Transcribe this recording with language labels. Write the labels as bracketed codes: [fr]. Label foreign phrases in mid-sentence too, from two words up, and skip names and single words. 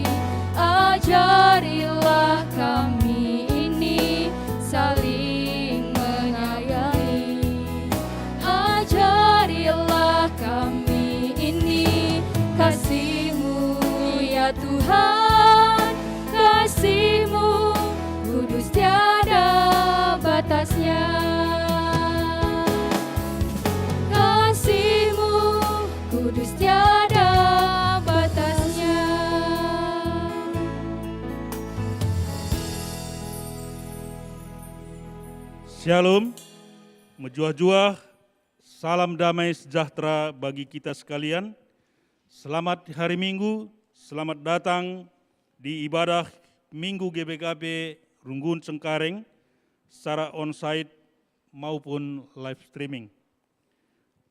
[id] ajarilah kami ini saling menyayangi, ajarilah kami ini kasih-Mu ya Tuhan, kasih-Mu kudus tiada batasnya. Kasih-Mu kudus tiada batasnya. Shalom, menjuah-juah, salam damai sejahtera bagi kita sekalian. Selamat hari Minggu, selamat datang di ibadah Minggu GBKP Runggun Cengkareng secara onsite maupun [en] live streaming.